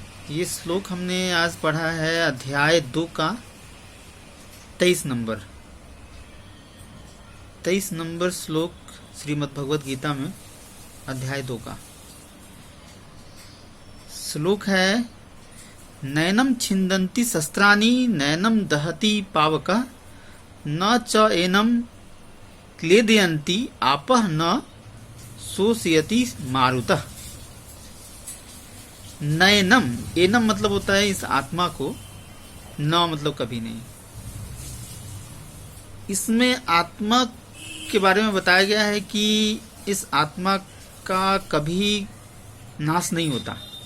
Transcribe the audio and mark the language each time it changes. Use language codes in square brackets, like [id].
[hi] ये श्लोक हमने आज पढ़ा है अध्याय 2 का 23 नंबर श्लोक श्रीमद् भगवत गीता में, अध्याय 2 का श्लोक है। [sa] नैनम छिन्दन्ति शस्त्राणि नैनम दहति पावकः न च एनम क्लेदयन्ति आपः न शोषयति मारुतः। [hi] नैनम, एनम मतलब होता है इस आत्मा को, न मतलब कभी नहीं। इसमें आत्मा के बारे में बताया गया है कि इस आत्मा का कभी नाश नहीं होता।